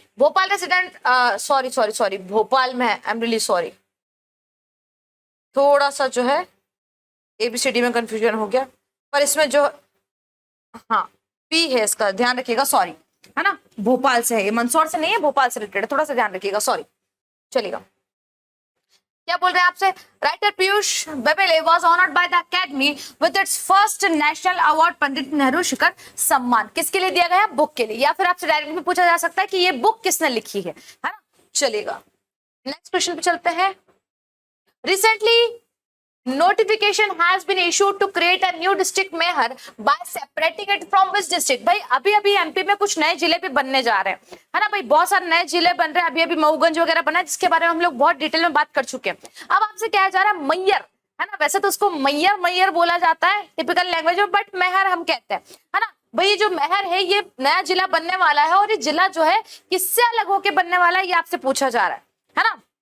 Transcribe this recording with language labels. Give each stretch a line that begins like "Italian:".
Hindi: Bhopal resident sorry Bhopal में है, I am really sorry, थोड़ा सा जो है एबीसीडी में कंफ्यूजन हो गया, पर इसमें जो हाँ पी है इसका ध्यान रखिएगा, सॉरी, है ना, भोपाल से है ये, मंदसौर से नहीं है, भोपाल से रिलेटेड है, थोड़ा सा ध्यान रखिएगा, सॉरी, चलेगा। क्या बोल रहे हैं आपसे?
English: Writer Piyush Babele was honoured by the academy with its first national award Pandit Nehru Shikhar Samman.
Hindi: किसके लिए दिया गया? बुक के लिए। या फिर आपसे डायरेक्ट भी पूछा जा सकता है कि ये बुक किसने लिखी है ना, चलेगा। नेक्स्ट क्वेश्चन पे चलते हैं।
English: Recently notification has been issued to create a new district mayor by separating it from which district?
Hindi: भाई अभी एमपी में कुछ नए जिले भी बनने जा रहे हैं, है ना भाई, बहुत सारे नए जिले बन रहे हैं। अभी मऊगंज वगैरह बना है, जिसके बारे में हम लोग बहुत डिटेल में बात कर चुके हैं। अब आपसे क्या जा रहा है? मैयर, है ना, वैसे तो उसको मैयर बोला जाता है टिपिकल लैंग्वेज में, बट मेहर हम कहते हैं, है ना भाई। जो मेहर है ये नया जिला बनने वाला है, और ये जिला जो है किससे अलग होके बनने वाला है, ये आपसे पूछा जा रहा है ना।